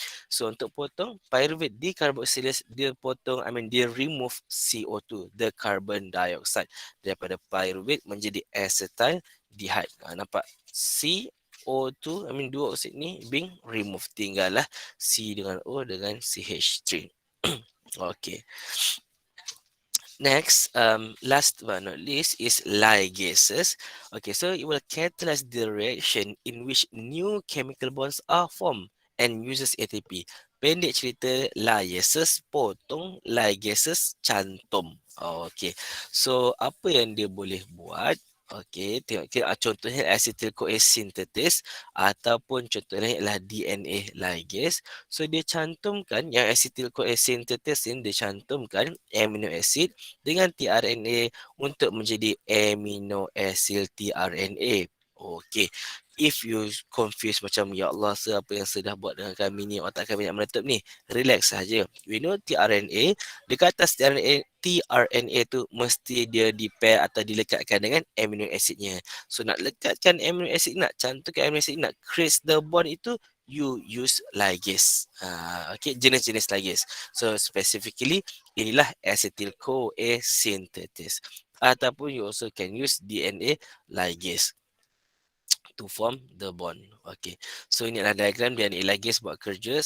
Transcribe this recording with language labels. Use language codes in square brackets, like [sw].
[ms] So untuk potong, pyruvate decarboxylase, dia potong, dia remove CO2, [en] the carbon dioxide. [ms] Daripada pyruvate menjadi acetaldehyde. Nampak? CO2, dua oksid ni [en] being removed. [ms] Tinggallah C dengan O dengan CH3. Okay. [en] Next, last but not least is ligases. Okay, so it will catalyze the reaction in which new chemical bonds are formed and uses ATP. [ms] Pendek cerita, ligases potong, ligases cantum. Okay, so apa yang dia boleh buat? Okay, tengok contohnya acetyl CoA synthesis ataupun contohnya ialah DNA ligase. So dia cantumkan yang acetyl CoA synthesis ini, dia cantumkan amino acid dengan tRNA untuk menjadi amino acid tRNA. Okey. [en] If you confuse [ms] macam ya Allah apa yang saya dah buat dengan kami ni, otak kami nak meletup ni, relax saja. [en] We know tRNA, [ms] dekat atas tRNA tu mesti dia di-pair atau dilekatkan dengan amino acidnya. So nak lekatkan amino acid, nak cantumkan amino acid, nak [en] create the bond [ms] itu, you use ligase. Okay, jenis-jenis ligase. So specifically inilah acetyl CoA synthesis. Ataupun [en] you also can use DNA ligase to form the bond. Okay. [ms] So ini adalah diagram DNA ligase buat kerja.